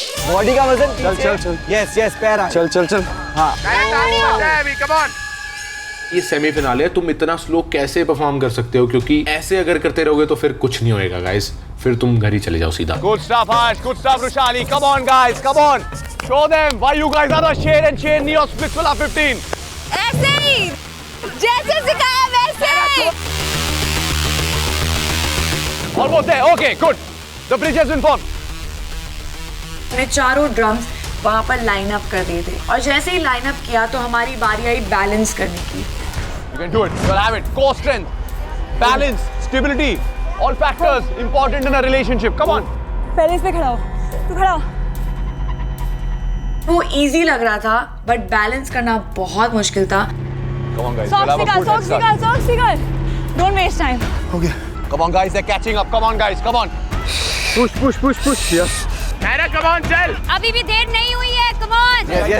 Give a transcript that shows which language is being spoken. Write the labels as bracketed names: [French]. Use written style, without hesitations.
[Hindi] Body का वजन चल। यस पैर आ। चल। हाँ। [English] Come on. [Hindi] ये सेमीफिनाल है, तुम इतना स्लो कैसे परफॉर्म कर सकते हो? क्योंकि ऐसे अगर करते रहोगे तो फिर कुछ नहीं होएगा गाइस, फिर तुम घर ही चले जाओ सीधा। [English] Good stuff, Harsh. Good stuff, Rushali. Come on, guys. Come on. Show them why you guys are the Sher and Sher Neos Spitsula 15. [Hindi] ऐसे ही, जैसे सिखाया वैसे। [English] Almost there. Okay, good. The bridge has been formed. [Hindi] हमने चारों drums वहाँ पर line up कर दिए थे और जैसे ही लाइन अप किया तो हमारी बारी आई बैलेंस करने की। [English] You can do it. You'll have it. Core strength, balance, stability. All factors important in a relationship. Come on. [Hindi] पहले इस पे खड़ा हो, तू खड़ा हो। वो इजी लग रहा था बट बैलेंस करना बहुत मुश्किल था। [English] Come on, guys. You'll have a good head start. Socks don't waste time. [Hindi] हो गया। [English] Come on, guys. They're catching up. Come on, guys. Come on. Push. Yes Nayra, come on, चल। [Hindi] अभी भी देर नहीं हुई है, [English] Come on.